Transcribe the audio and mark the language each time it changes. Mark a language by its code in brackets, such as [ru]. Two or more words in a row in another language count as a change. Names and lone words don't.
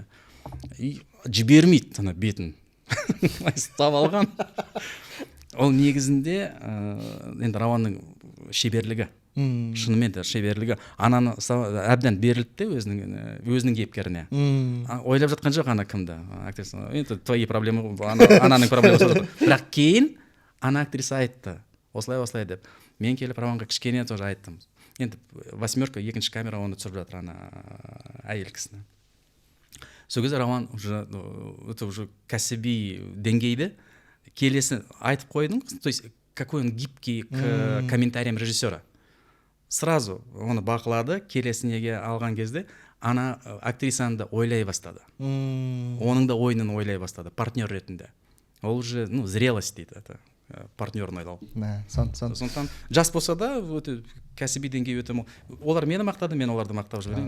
[kk] И жібермейді ана бетін. Ұстап алған. Ол негізінде енді Романның шеберлігі. Шынымен де шеберлігі. Ананы әбден берілді де өзінің кейіпкеріне. Ойлап жатқан жоқ ана кімді. Актриса, [ru] это твои проблемы, [kk] ананың проблемасы. Бірақ кейін ана актриса айтты. Осылай деп. Мен келіп Романға кішкене тоже айттым. Енді 8-ка екінші камера оны түсіріп жатыр ана әйел кісіні. Сол кезде Роман уже кәсіби деңгейде келесі айтып қойдың. [ru] То есть какой он гибкий к комментариям режиссера. [kk] Сразу оны бақылады, келесінеге алған кезде ана актрисаны да ойлай бастады, оның да ойынын ойлай бастады партнер ретінде. Ол [ru] уже зрелость [kk] дейді, это партнерін ойлау. Сондықтан жас болса да өте кәсіби деңгей өте олар мені мақтады, мен оларды мақтап жіберемін.